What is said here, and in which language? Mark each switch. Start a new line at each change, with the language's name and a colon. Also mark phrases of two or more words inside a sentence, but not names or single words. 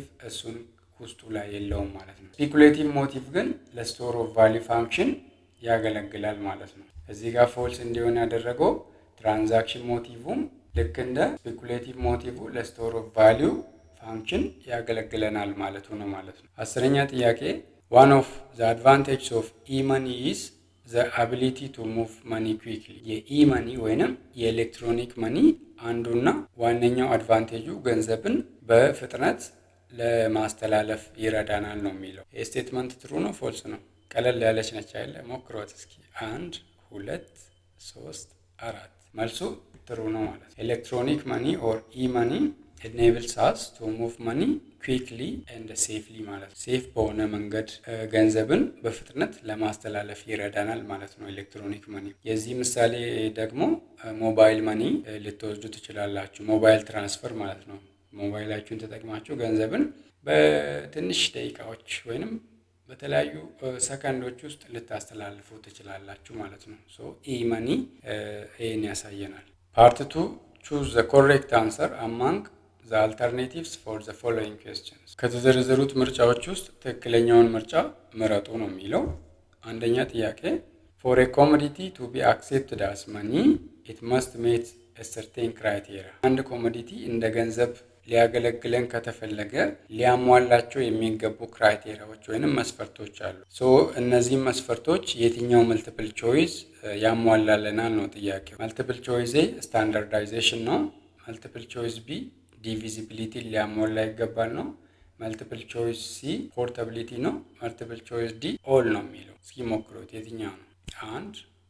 Amharic: እሱን ውስጡ ላይ የለውም ማለት ነው።
English: speculative motive
Amharic: ግን
English: store of value function
Amharic: ያገለግላል ማለት ነው። እዚህ ጋር ፎልስ እንዲሆን ያደረገው
English: transaction motive
Amharic: ልክ እንደ
English: speculative motive store of value function
Amharic: ያገለግለናል ማለቱ ነው ማለት ነው። አስረኛ ጥያቄ
English: one of the advantages of e-money is the ability to move money quickly።
Amharic: የኢ-መኒ ወይንም የኤሌክትሮኒክ መኒ አንዱና ዋነኛው አድቫንቴጁ ገንዘብን በፍጥነት ለማስተላለፍ ይረዳናል ነው የሚለው። ስቴትመንት ትሩ ነው ፎልስ ነው? ቀለል ያለች ነች አይደል? ሞክሯት እስኪ። 1 2 3 4 መልሱ ትሩ ነው ማለት ነው።
English: electronic money or e-money enables us to move money quickly and safely
Amharic: ማለት ነው። ሴፍ በሆነ መንገድ ገንዘብን በፍጥነት ለማስተላለፍ ይረዳናል ማለት ነው
English: electronic money።
Amharic: የዚህ ምሳሌ ደግሞ
English: mobile money
Amharic: ልትወስዱ ትችላላችሁ።
English: mobile transfer
Amharic: ማለት ነው። ሞባይላችሁን ተጠቅማችሁ ገንዘብን በትንሽ ደቂቃዎች ወይንም በተለያዩ ሰከንዶች ውስጥ ልታስተላልፉ ትችላላችሁ ማለት ነው። ኢ-መኒ ይህን ያሳየናል። ፓርት 2
English: choose the correct answer among the alternatives for the following questions።
Amharic: ከተዘረዘሩት ምርጫዎች ውስጥ ትክክለኛውን ምርጫ ምረጡ ነው የሚለው። አንደኛ ጥያቄ
English: for a commodity to be accepted as money it must meet a certain criteria።
Amharic: አንድ ኮሞዲቲ እንደ ገንዘብ ሊያገለግለን ከተፈለገ ሊያሟላቸው የሚገቡ ክራይቴሪያዎች ወይንም መስፈርቶች አሉ። እነዚህ መስፈርቶች የትኛው
English: multiple choice
Amharic: ያሟላልናል ነው ጥያቄው።
English: multiple choice A standardization
Amharic: ነው።
English: multiple choice B divisibility
Amharic: ሊያሟላ ይገባል ነው።
English: multiple choice C portability
Amharic: ነው።
English: multiple choice D all
Amharic: ነው የሚለው። እስኪ ሞክሩት የትኛው ነው?